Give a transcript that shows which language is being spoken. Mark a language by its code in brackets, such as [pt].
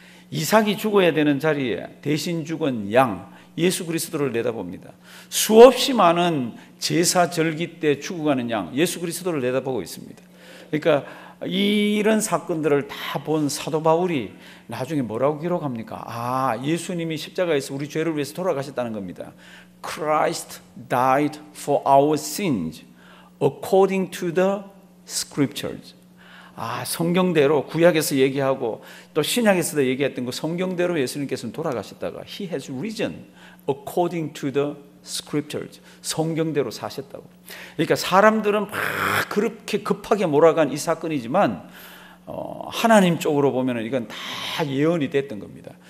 [ko] 이삭이 죽어야 되는 자리에 대신 죽은 양 예수 그리스도를 내다봅니다. 수없이 많은 제사 절기 때 죽어가는 양 예수 그리스도를 내다보고 있습니다. 그러니까 이런 사건들을 다 본 사도 바울이 나중에 뭐라고 기록합니까? 예수님이 십자가에서 우리 죄를 위해서 돌아가셨다는 겁니다. [en] Christ died for our sins according to the scriptures. [ko] 성경대로, 구약에서 얘기하고 또 신약에서도 얘기했던 그 성경대로 예수님께서는 돌아가셨다가 [en] He has risen according to the scriptures. [ko] 성경대로 사셨다고. 그러니까 사람들은 막 그렇게 급하게 몰아간 이 사건이지만 하나님 쪽으로 보면 이건 다 예언이 됐던 겁니다.